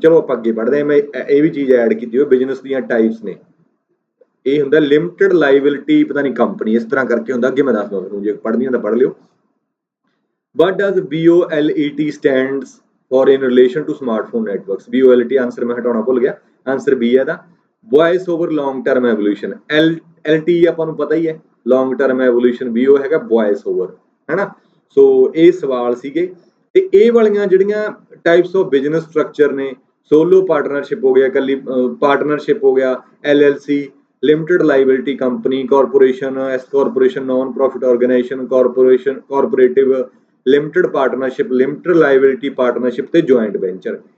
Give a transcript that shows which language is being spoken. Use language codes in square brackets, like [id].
[pa] ਚਲੋ ਆਪਾਂ ਅੱਗੇ ਪੜ੍ਹਦੇ ਹਾਂ। ਮੈਂ ਇਹ ਵੀ ਚੀਜ਼ ਐਡ ਕੀਤੀ ਹੋਈ, ਬਿਜ਼ਨਸ ਦੀਆਂ ਟਾਈਪਸ ਨੇ। ਇਹ ਹੁੰਦਾ ਲਿਮਟਿਡ ਲਾਇਬਿਲਿਟੀ, ਪਤਾ ਨਹੀਂ ਕੰਪਨੀ ਇਸ ਤਰ੍ਹਾਂ ਕਰਕੇ ਹੁੰਦਾ, ਅੱਗੇ ਮੈਂ ਦੱਸਦਾ ਤੁਹਾਨੂੰ, ਜੇ ਪੜ੍ਹਨੀ ਤਾਂ ਪੜ੍ਹ ਲਿਓ। [en] What does BOLET stands for in relation to smartphone networks? [pa] BOLET answer ਮੈਂ ਹਟਾਉਣਾ ਭੁੱਲ ਗਿਆ, ਆਂਸਰ B ਹੈ ਦਾ voice over long term evolution. LT ਆਪਾਂ ਨੂੰ ਪਤਾ ਹੀ ਹੈ, ਲੌਂਗ ਟਰਮ ਐਵੋਲਿਊਸ਼ਨ। BO ਹੈਗਾ ਵੌਇਸ ਓਵਰ, ਹੈਨਾ। ਸੋ ਇਹ ਸਵਾਲ ਸੀਗੇ। ਤੇ ਇਹ ਵਾਲੀਆਂ ਜਿਹੜੀਆਂ ਟਾਈਪਸ ਆਫ ਬਿਜ਼ਨਸ ਸਟਰਕਚਰ ਨੇ, ਸੋਲੋ ਪਾਰਟਨਰਸ਼ਿਪ ਹੋ ਗਿਆ, ਇਕੱਲੀ ਪਾਰਟਨਰਸ਼ਿਪ ਹੋ ਗਿਆ, LLC, limited liability company, corporation, S corporation, naan profit organisation, corporation, ਕਾਰਪੋਰੇਟਿਵ, limited partnership, limited liability partnership ਤੇ ਜੁਆਇੰਟ ਵੈਂਚਰ।